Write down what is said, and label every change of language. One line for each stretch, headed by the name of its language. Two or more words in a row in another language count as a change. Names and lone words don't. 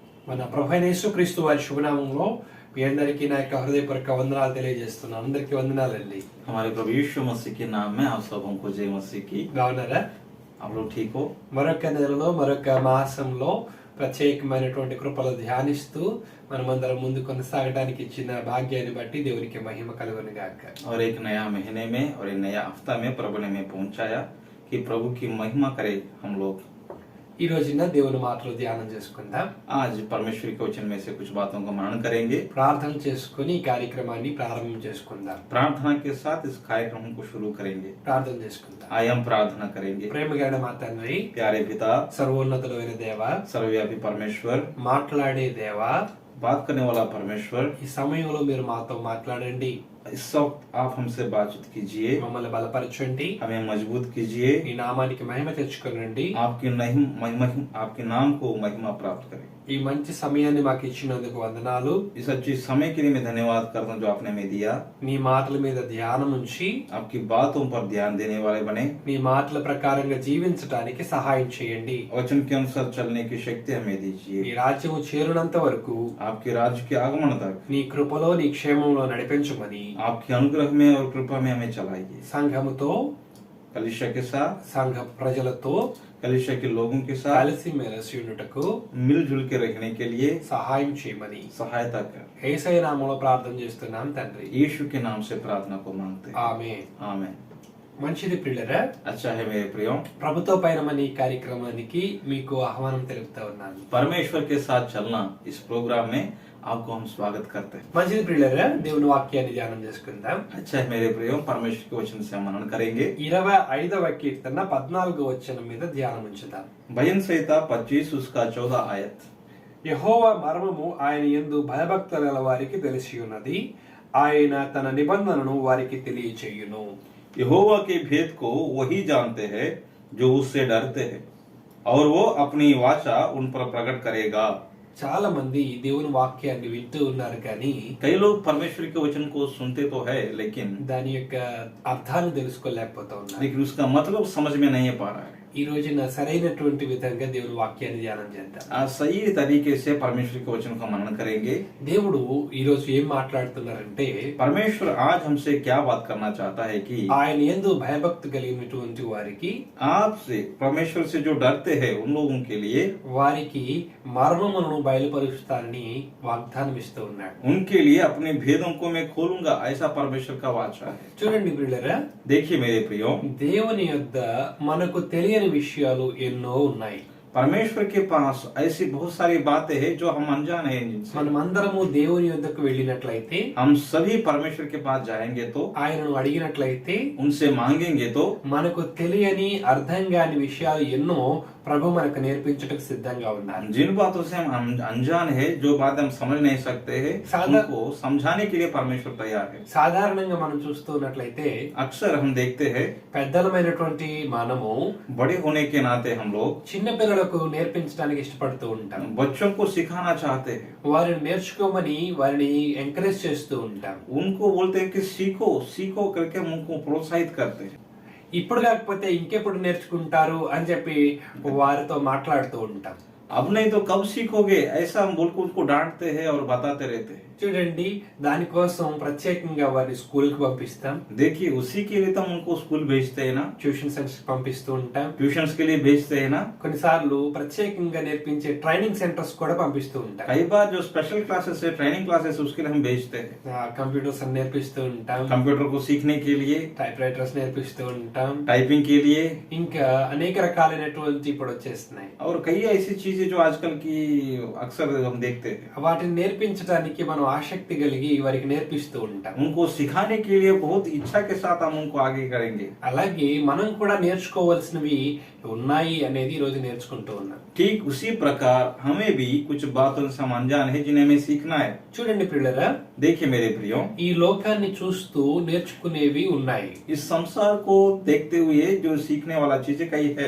Telugu: మన ప్రభువైన యేసుక్రీస్తు వారి శుభనామంలో మీ అందరికీ నా యొక్క హృదయపూర్వక వందనాలు తెలియజేస్తున్నాను. అందరికీ వందనాలండి.
Hindi: हमारे प्रभु यीशु मसीह के नाम में आप सबको जय मसीह की।
Telugu: బాగున్నారా?
Hindi: आप लोग ठीक हो?
Telugu: మరొక నెలలో మరొక మాసంలో ప్రత్యేకమైనటువంటి కృపలు ధ్యానిస్తూ మనమందరం ముందు కొనసాగడానికి ఇచ్చిన భాగ్యాన్ని బట్టి దేవునికి మహిమ కలుగును గాక.
Hindi: और एक नया महीने में और एक नया हफ्ता में प्रभु ने हमें पहुंचाया कि प्रभु की महिमा करे हम लोग।
Telugu: ఈ రోజున దేవుని మాటలు ధ్యానం చేసుకుందాం.
Hindi: आज परमेश्वर के वचन में से कुछ बातों का मनन करेंगे।
Telugu: ప్రార్థన చేసుకుని ఈ కార్యక్రమాన్ని ప్రారంభం చేసుకుందాం.
Hindi: प्रार्थना के साथ इस कार्यक्रम को शुरू करेंगे।
Telugu: ప్రార్థన చేసుకుందాం.
Hindi: आइए हम प्रार्थना करेंगे।
Telugu: ప్రేమగల మా తండ్రి,
Hindi: प्यारे पिता,
Telugu: సర్వోన్నతుడైన దేవా,
Hindi: सर्वव्यापी परमेश्वर,
Telugu: మాట్లాడే దేవా,
Hindi: बात करने वाला परमेश्वर,
Telugu: ఈ సమయంలో మీరు మాతో మాట్లాడండి.
Hindi: इस वक्त आप हमसे बातचीत कीजिए,
Telugu: మమ్మల్ని బలపరచండి.
Hindi: हमें मजबूत कीजिए,
Telugu: ఈ నామానికి మహిమ తెచ్చుకోనండి.
Hindi: आपके नाम को महिमा प्राप्त करें।
Telugu: ఈ మంచి సమయాన్ని మాకు ఇచ్చినందుకు వందనాలు.
Hindi: इस अच्छी समय के लिए मैं धन्यवाद करता हूँ जो आपने हमें दिया।
Telugu: నీ మాటల మీద ధ్యానం ఉంచి
Hindi: आपकी बातों पर ध्यान देने वाले बने।
Telugu: నీ మాటల ప్రకారంగా జీవించడానికి సహాయం చేయండి.
Hindi: वचन के अनुसार चलने की शक्ति हमें
Telugu: నీ
Hindi: दीजिए।
Telugu: రాజ్యము చేరునంత వరకు
Hindi: आपके राज्य के आगमन तक
Telugu: నీ కృపలో నీ క్షేమంలో నడిపించమని
Hindi: आपके अनुग्रह में और कृपा में हमें चलाइए।
Telugu: సంఘముతో,
Hindi: कलीसिया के साथ,
Telugu: సంఘ ప్రజలతో
Hindi: कलीसिया के लोगों के साथ
Telugu: కలిసి మెలిసి ఉండుటకు
Hindi: मिलजुल के रहने के लिए
Telugu: సహాయం చేయమని
Hindi: सहायता कर।
Telugu: యేసయ్య నామములో ప్రార్థన చేస్తున్నాం తండ్రి.
Hindi: यीशु के नाम से प्रार्थना को मांगते हैं।
Telugu: ఆమేన్.
Hindi: आमीन।
Telugu: మంచిది ప్రియులరా,
Hindi: अच्छा है मेरे प्रियो,
Telugu: ప్రభుతో పైనమని ఈ కార్యక్రమానికి మీకు ఆహ్వానం తెలుపుతా ఉన్నాను.
Hindi: परमेश्वर के साथ चलना इस प्रोग्राम में आपको हम स्वागत करते हैं।
Telugu: మంచిది ప్రియులరా, దేవుని వాక్యాన్ని ధ్యానం చేసుకుందాం.
Hindi: अच्छा है मेरे प्रियो, परमेश्वर के वचन से हम मनन करेंगे।
Telugu: 25వ కీర్తన 14వ వచనం మీద ధ్యానం ఉంచుదాం.
Hindi: भजन संहिता 25 उसका 14 आयत।
Telugu: యెహోవా మర్మము ఆయన యందు భయభక్తుల వారికి తెలిసి ఉన్నది, ఆయన తన నిబంధనను వారికి తెలియచేయును.
Hindi: यहोवा के भेद को वही जानते हैं जो उससे डरते हैं, और वो अपनी वाचा उन पर प्रकट करेगा।
Telugu: చాలా మంది దేవుని వాక్యాన్ని వింటూ ఉన్నారు కానీ
Hindi: कई लोग परमेश्वर के वचन को सुनते तो है, लेकिन
Telugu: దాని యొక్క అర్థాన్ని తెలుసుకోలేకపోతా ఉన్నారు.
Hindi: उसका मतलब समझ में नहीं पा रहा है।
Telugu: ఈ రోజున సరైనటువంటి విధంగా దేవుని వాక్యాన్ని ధ్యానం చేద్దాం.
Hindi: आज सही तरीके से परमेश्वर के वचन का मनन करेंगे।
Telugu: దేవుడు ఈ రోజు ఏం మాట్లాడుతున్నారంటే,
Hindi: परमेश्वर आज हमसे क्या बात करना चाहता है कि
Telugu: ఆయన యందు భయభక్తి కలిగినటువంటి వారికి,
Hindi: आपसे, परमेश्वर से जो डरते हैं उन लोगों के लिए,
Telugu: వారికి మర్మములను బయలుపరుస్తానని వాగ్దానం ఇస్తూ ఉన్నాడు.
Hindi: उनके लिए अपने भेदों को मैं खोलूंगा, ऐसा परमेश्वर का वाचा है।
Telugu: చూడండి ప్రియులారా,
Hindi: देखिए मेरे प्रियो,
Telugu: దేవుని యొద్ద మనకు తెలియని విషయాలు ఎన్నో ఉన్నాయి.
Hindi: परमेश्वर के पास ऐसी बहुत सारी बातें हैं जो हम अनजान हैं जिनसे।
Telugu: మనమందరము దేవుని యొద్దకు వెళ్ళినట్లయితే,
Hindi: हम सभी परमेश्वर के पास जाएंगे तो,
Telugu: ఆయనను అడిగినట్లయితే,
Hindi: उनसे मांगेंगे तो,
Telugu: మనకు తెలియని అర్థం కాని విషయాలు ఎన్నో ప్రభు మనకు నేర్పించటకు సిద్ధంగా ఉన్నారు.
Hindi: जिन बातों से हम अनजान है, जो बातें हम समझ नहीं सकते हैं, उनको समझाने के लिए परमेश्वर तैयार है।
Telugu: సాధారణంగా మనం చూస్తున్నట్లయితే
Hindi: अक्सर हम देखते हैं,
Telugu: పెద్దలమైనటువంటి మనము
Hindi: बड़े होने के नाते हम लोग
Telugu: చిన్న పిల్లలకు నేర్పించడానికి ఇష్టపడుతూ ఉంటాం.
Hindi: बच्चों को सिखाना चाहते हैं,
Telugu: వారిని నేర్చుకోమని వారిని ఎంకరేజ్ చేస్తూ ఉంటాం.
Hindi: उनको बोलते हैं कि सीखो सीखो करके हम उनको प्रोत्साहित करते हैं।
Telugu: ఇప్పుడు కాకపోతే ఇంకెప్పుడు నేర్చుకుంటారు అని చెప్పి వారితో మాట్లాడుతూ ఉంటాం.
Hindi: अब नहीं तो कब सीखोगे, ऐसा हम बोल के उनको डांटते हैं और बताते रहते हैं।
Telugu: చూడండి, దానికోసం ప్రత్యేకంగా వారిని స్కూల్ కి పంపిస్తాం.
Hindi: देखिए उसी के लिए तो हम उनको स्कूल भेजते हैं ना,
English: tuition centers
Telugu: పంపిస్తూ ఉంటాం.
Hindi: ट्यूशंस के लिए भेजते हैं ना।
Telugu: కొన్నిసార్లు ప్రత్యేకంగా నేర్పించే
English: training centers
Telugu: కూడా పంపిస్తూ ఉంటాం.
Hindi: कई बार जो
English: special classes
Hindi: है,
English: training classes,
Hindi: उसके लिए हम भेजते हैं।
Telugu: కంప్యూటర్స్ నేర్పిస్తూ ఉంటాం,
Hindi: कंप्यूटर को सीखने के लिए,
English: type writers
Telugu: నేర్పిస్తూ ఉంటాం,
Hindi: टाइपिंग के लिए,
Telugu: ఇంకా అనేక రకాలైనటువంటి ఇప్పుడు వచ్చేస్తున్నాయి.
Hindi: और कई ऐसी चीजें जो आजकल की अक्सर हम देखते हैं।
Telugu: వాటిని నేర్పించడానికి మనం ఆసక్తి కలిగి వారికి నేర్పిస్తూ ఉంటాం.
Hindi: उनको सिखाने के लिए बहुत इच्छा के साथ हम उनको आगे करेंगे।
Telugu: అలాగే మనం కూడా నేర్చుకోవాల్సినవి ఉన్నాయి అనేది ఈ రోజు నేర్చుకుంటూ ఉన్నాం.
Hindi: ठीक उसी प्रकार हमें भी कुछ बातों से हम अनजान है जिन्हें हमें सीखना है।
Telugu: చూడండి ప్రియులారా,
Hindi: देखिए मेरे प्रियो,
Telugu: ఈ లోకాన్ని చూస్తూ నేర్చుకునేవి ఉన్నాయి.
Hindi: इस संसार को देखते हुए जो सीखने वाला चीजें कई है,